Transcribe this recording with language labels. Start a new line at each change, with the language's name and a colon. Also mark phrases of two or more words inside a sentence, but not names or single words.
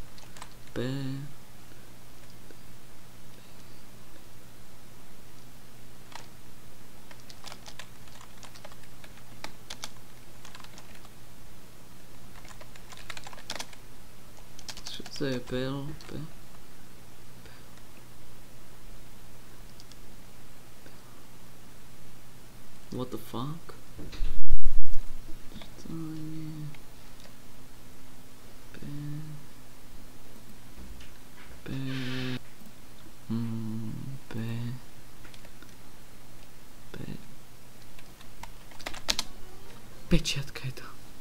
Slovak: čo to je
English: What the fuck?
Slovak: To je... Pečiatka je to.